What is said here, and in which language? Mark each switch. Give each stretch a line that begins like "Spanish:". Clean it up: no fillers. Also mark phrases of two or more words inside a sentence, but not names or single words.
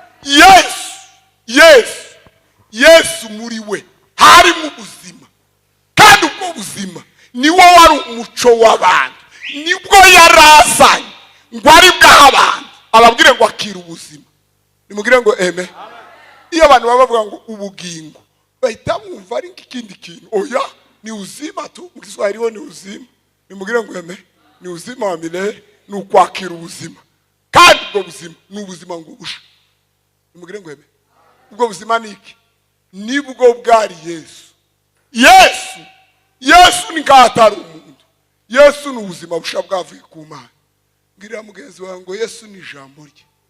Kinyarwanda: Yesu muri we harimo ubuzima, kandi ubwo buzima niwo wari umuco w'abantu, nibwo yarazanye ngo ari bw'abantu ababwire ngo akira ubuzima. Nimugire ngo eme. Iyo abantu bavuga ngo ubugingo bahita bumva ari nk'ikindi kintu. Oya,
Swahili: ni uzima tu,
Kinyarwanda: mu Kiswahili ni uzima. Nimugire ngo eme.
Swahili: Ni uzima wa milele,
Kinyarwanda: ni ukwakira ubuzima, kandi ubwo buzima ni ubuzima ngo busha. Nimugire ngo eme. Ubwo buzima ni iki, nibwo bwari Yesu ni nk'atari umuntu. Yesu ni ubuzima busha bwavuye ku Mana. Mbwira mugenzi wawe ngo Yesu ni ijambo rye.